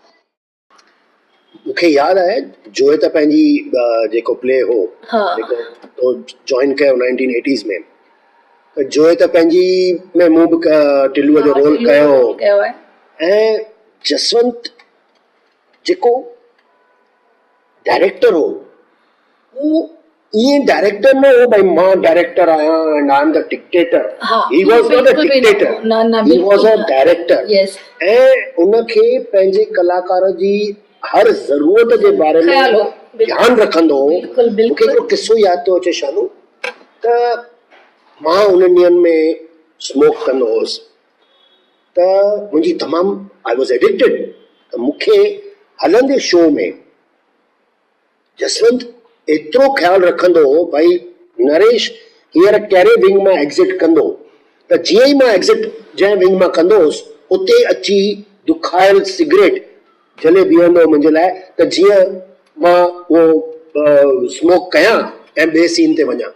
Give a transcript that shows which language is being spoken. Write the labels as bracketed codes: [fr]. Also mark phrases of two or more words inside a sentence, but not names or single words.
[sd] मूंखे यादि आहे जोए त पंहिंजी जेको प्ले हो जेको जॉइन कयो 1980s में, त जोए त पंहिंजी में मूं बि टिल्लूअ जो रोल कयो ऐं जसवंत जेको डायरेक्टर हो वो ईअं डायरेक्टर न हो भाई मां डायरेक्टर आहियां [en] and I am the dictator. he was not a dictator, he was a director. [sd] ऐं उनखे पंहिंजे कलाकार जी हर ज़रूरत जे बारे में ध्यानु रखंदो हो। मूंखे हिकिड़ो किस्सो यादि थो अचे शानू, त मां उन ॾींहंनि में स्मोक कंदो हुउसि त मुंहिंजी तमामु [en] I was addicted. [sd] त मूंखे हलंदे शो में जसवंत एतिरो ख्यालु रखंदो हो भाई नरेश हींअर कहिड़े विंग मां एग्ज़िट कंदो, त जीअं ई मां एग्ज़िट जंहिं विंग मां कंदो हुउसि उते अची दुखायल सिगरेट जले बीहंदो मुंहिंजे लाइ, त जीअं मां उहो स्मोक कयां ऐं ॿिए सीन ते वञा।